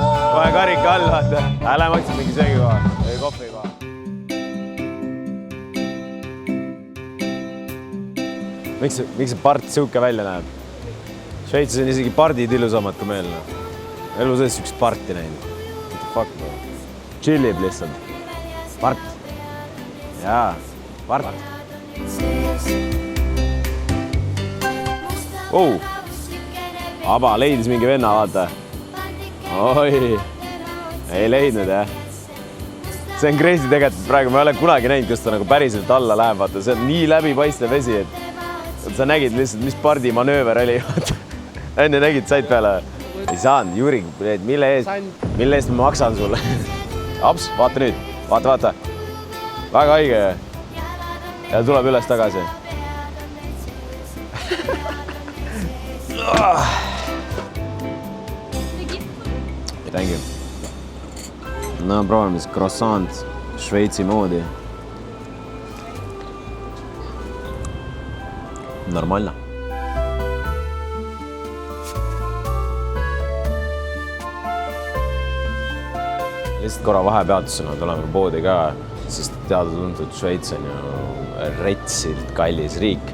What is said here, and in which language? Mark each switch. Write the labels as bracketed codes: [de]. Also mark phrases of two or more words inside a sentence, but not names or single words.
[et] Kohe karika all, vaata. Lähme otsime mingi söögikoha või kohvikoha. Miks see part siuke välja näeb? Šveitsis on isegi pardid ilusamad kui meil. Elu sees üks parti näinud. [en] What the fuck, bro? [et] Chillib lihtsalt. Part. Jaa, part. Aba leidis mingi venna, vaata. Oi, ei leidnud, jah. See on crazy tegelikult. Praegu ma ei ole kunagi näinud, kus ta nagu päriselt alla läheb, vaata. See on nii läbipaistev vesi, et sa nägid lihtsalt, mis pardi manööver oli. Enne nägid, said peale. Ei saanud, Jüri, mille eest ma maksan sulle? Aps, vaata nüüd. Vaata. Väga haige. Ja tuleb üles tagasi. [en] Thank you. [et] No, proovime siis croissant Šveitsi moodi. Normaalne. Lihtsalt korra vahepeatusena tuleme poodi ka, sest teada-tuntud Šveits on ju retsilt kallis riik.